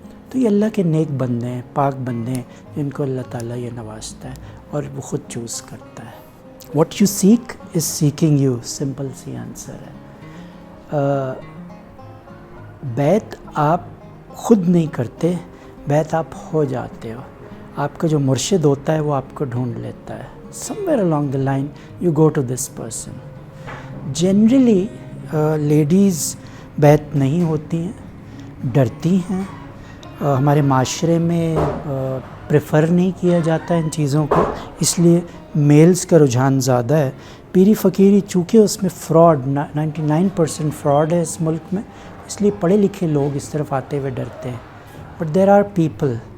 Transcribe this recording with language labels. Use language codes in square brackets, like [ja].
[ur] تو یہ اللہ کے نیک بندے ہیں، پاک بندے ہیں، جن کو اللہ تعالیٰ یہ نوازتا ہے اور وہ خود چوز کرتا ہے. [en] what you seek is seeking you, [ur] simple C answer ہے. بیعت آپ خود نہیں کرتے، بیعت آپ ہو جاتے ہو. آپ کا جو مرشد ہوتا ہے وہ آپ کو ڈھونڈ لیتا ہے. [en] somewhere along the line you go to this person. [ur] Generally ladies بیعت نہیں ہوتی ہیں، ڈرتی ہیں. ہمارے معاشرے میں پریفر نہیں کیا جاتا ان چیزوں کو، اس لیے میلز کا رجحان زیادہ ہے. پیری فقیری چونکہ اس میں فراڈ 99% فراڈ ہے اس ملک میں، اس لیے پڑھے لکھے لوگ اس طرف آتے ہوئے ڈرتے ہیں. [en] But there are people.